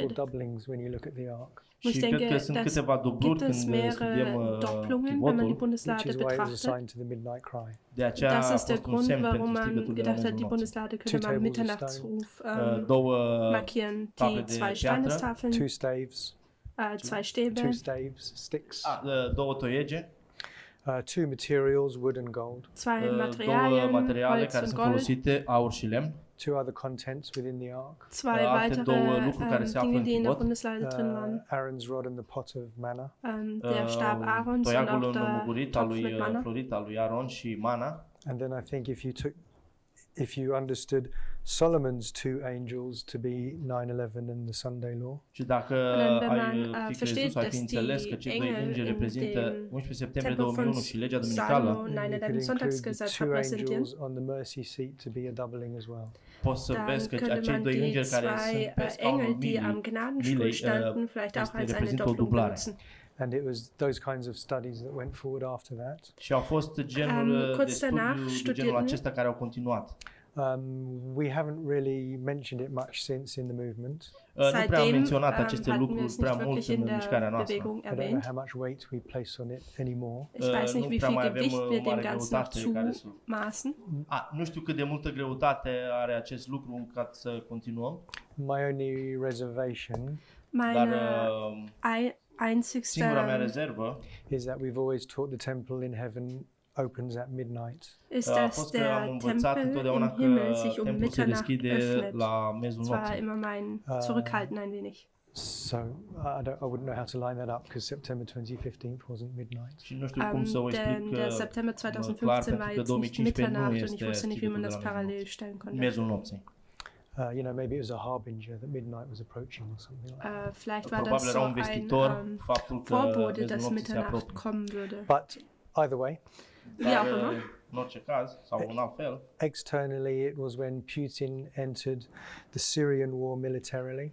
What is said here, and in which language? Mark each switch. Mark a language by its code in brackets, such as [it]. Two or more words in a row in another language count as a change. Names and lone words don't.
[de] hingedreht. [en] doublings when you look at the ark, [de] Und ich [ro] Și cred [de] denke, [ro] că sunt [de] das [ro] câteva dubluri [de] gibt es [ro] când studiem [de] mehrere Doppelungen, wenn man die [ro] chivotul. [en] which [de] Bundeslade [en] is why it was [de] betrachtet. [en] assigned to the midnight cry. [ro] De aceea [de] Das [ro] a [de] ist der [ro] fost un [de] Grund, [ro] semn [de] warum [ro] pentru [de] man [ro] strigătul de la [de] gedacht hat, [ro] miezul [de] die [ro] nopții. [de] Bundeslade [en] Two [de] könnte man [en] tables of [de] Mitternachtsruf [ro] Două [de] markieren. [en] table [de] Die [ro] de [de] zwei [ro] piatră, [de] Steinestafeln, [en] Two staves, [de] zwei Stäbe, [en] two staves, sticks, [ro] două toiege, [en] two materials, wood and gold, [de] zwei [ro] două [de] Materialien, [ro] materiale [de] Holz [ro] care [de] und [ro] sunt [de] Gold, [ro] folosite, aur și lemn, [en] two other contents within the ark, [de] zwei [ro] alte două [de] weitere [ro] lucruri care se află [de] Dinge, [ro] în [de] die in der [ro] chivot, [de] Bundeslade drin waren. [en] Aaron's rod and the pot of manna, [de] Der Stab Aarons und [ro] toiagul [de] auch der [ro] înmugurit al [de] Topf [ro] lui [de] mit Manna. [ro] florit al lui Aron și mana. [en] and then I think if you understood Solomon's two angels to be 9/11 and the Sunday law, [ro] Și dacă [de] Und wenn [ro] ai [de] man, [ro] fi [de] versteht, [ro] crezut sau ai fi [de] dass [ro] înțeles [de] die [ro] că cei doi [de] Engel [ro] îngeri [de] in [ro] reprezintă [de] dem [ro] 11 septembrie [de] Tempel von [ro] 2001 și legea [de] Salomo [ro] duminicală, [en] you could 9/11 include the [de] Sonntagsgesetz [en] two [de] repräsentieren, [en] angels on the mercy seat to be a doubling as well. [ro] poți să [de] dann [ro] vezi că [de] könnte [ro] acei [de] man [ro] doi [de] die [ro] îngeri care [de] zwei [ro] sunt pe scaunul [de] Engel, die am [ro] milei, [de] Gnadenstuhl standen, vielleicht auch als eine [ro] reprezintă o [de] Doppelung [ro] dublare. [de] benutzen. [en] And it was those kinds of studies that went forward after that. [ro] Și au fost genul de [de] kurz danach [ro] studiu de genul [de] studierten wir. [ro] acesta care au continuat. [en] We haven't really mentioned it much since in the movement. [ro] Nu prea am [de] Seitdem [ro] menționat aceste [de] hatten wir [ro] lucruri [de] es [ro] prea [de] nicht [ro] mult [de] wirklich in [ro] în mișcarea [de] der [ro] noastră. [de] Bewegung [en] I don't know [de] erwähnt. [en] how much weight we place on it anymore. [de] Ich weiß nicht, [ro] Nu [de] wie [ro] prea [de] viel [ro] mai avem [de] Gewicht wir dem [ro] mare [de] Ganzen [ro] greutate care să... [de] zumaßen. [ro] Nu știu cât de multă greutate are acest lucru ca să continuăm, [en] My only reservation [ro] dar [de] Meine [ro] singura mea [de] einzigste [ro] rezervă [en] is that we've always taught the temple in heaven opens at midnight. [de] ist, [ro] a [de] dass [ro] fost că am [de] der [ro] învățat [de] Tempel [ro] întotdeauna [de] im Himmel [ro] că [de] sich um [ro] templul se [de] Mitternacht [ro] deschide [de] öffnet. [ro] la miezul [de] Das war [ro] nopții. [de] immer mein Zurückhalten ein wenig. [en] So I wouldn't know how to line that up because September 2015 wasn't midnight. [ro] Și nu știu cum să o explic [de] Denn der September [ro] clar, [de] 2015 [ro] pentru [de] war [ro] că [de] jetzt nicht [ro] 2015 nu [de] Mitternacht und ich [ro] este [de] wusste nicht, wie man [ro] ținutul [de] das [ro] de la [de] parallel stellen konnte. [ro] miezul nopții. [en] Maybe it was a harbinger that midnight was approaching or something like that. [de] Vielleicht war das [ro] Probabil [de] so [ro] era un [de] ein [ro] vestitor faptul că [de] Vorbode, [ro] miezul [de] dass [ro] nopții se [de] Mitternacht [ro] apropie. [de] kommen würde. [en] But either way, [de] Wie auch [ro] Dar, [de] immer. [ro] în orice caz, sau în alt fel, [en] externally it was when Putin entered the Syrian war militarily.